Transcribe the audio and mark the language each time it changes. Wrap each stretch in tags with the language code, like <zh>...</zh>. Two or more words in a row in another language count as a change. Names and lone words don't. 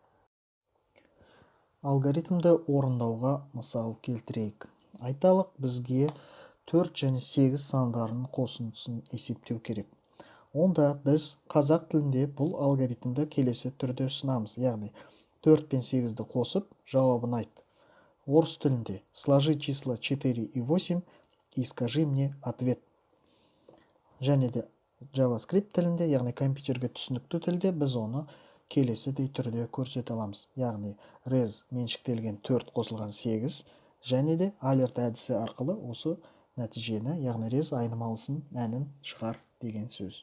<kk>Алгоритмді орындауға мысал келтірейік. Айталық, бізге 4 және 8 сандарының қосындысын есептеу керек. Онда біз қазақ тілінде бұл алгоритмді келесі түрде ұсынамыз, яғни 4 пен 8-ді қосып, жауабын айт. Орыс тілінде</kk> <ru>сложи числа 4 и 8 и скажи мне ответ.</ru> <kk>Және де JavaScript тілінде, яғни компьютерге түсінікті тілде біз оны келесідей түрде көрсете аламыз. Яғни res меншіктелген 4 қосылған 8 және де alert әдісі арқылы осы нәтижені, яғни res айнымалысын мәнін шығар деген сөз.</kk>